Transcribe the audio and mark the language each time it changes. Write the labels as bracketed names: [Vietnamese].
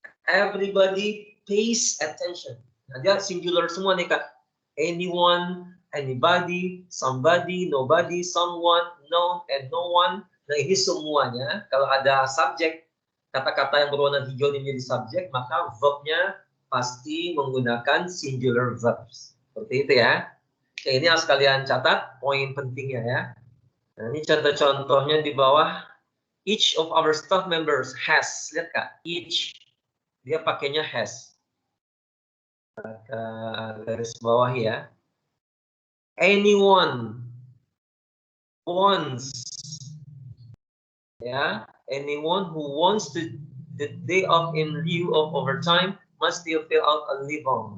[English] Everybody pays attention. [Indonesian] Nah, dia singular semua nih, Kak. [English] Anyone, anybody, somebody, nobody, someone, known, and no one. [Indonesian] Nah, ini semuanya kalau ada subjek, kata-kata yang berwarna hijau ini menjadi subjek, maka verbnya pasti menggunakan singular verbs. Seperti itu ya. Oke, ini harus kalian catat poin pentingnya ya. Nah, ini contoh-contohnya di bawah. [English] Each of our staff members has. [Indonesian] Lihat Kak, each. Dia pakainya has. Garis bawah ya. [English] Anyone wants. Ya, anyone who wants to the day off in lieu of overtime must still fill out a leave form.